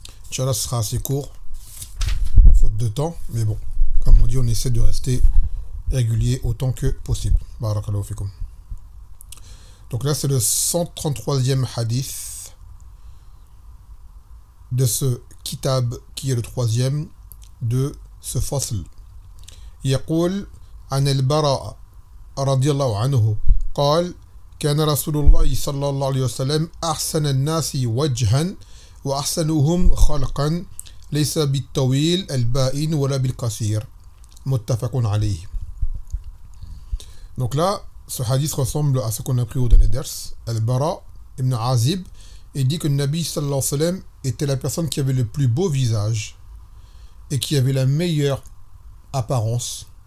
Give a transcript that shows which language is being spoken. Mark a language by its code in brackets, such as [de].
[fr] Inch'Allah, ce sera assez court, faute de temps, mais bon, comme on dit, on essaie de rester régulier autant que possible. Barakallahu fikum. Donc là, c'est le 133e hadith de ce kitab qui est le troisième de ce fasl. [ar] يقول عن البراء رضي الله عنه قال كان رسول الله صلى الله عليه وسلم أحسن الناس وجها وأحسنهم خلقا ليس بالطويل البائن ولا بالقصير متفق عليه. [fr] Donc là, ce hadith ressemble à ce qu'on a pris au dernier ders. Al-Bara ibn Azib, il dit que le Nabi sallallahu alayhi wa sallam était la personne qui avait le plus beau visage et qui avait la meilleure apparence.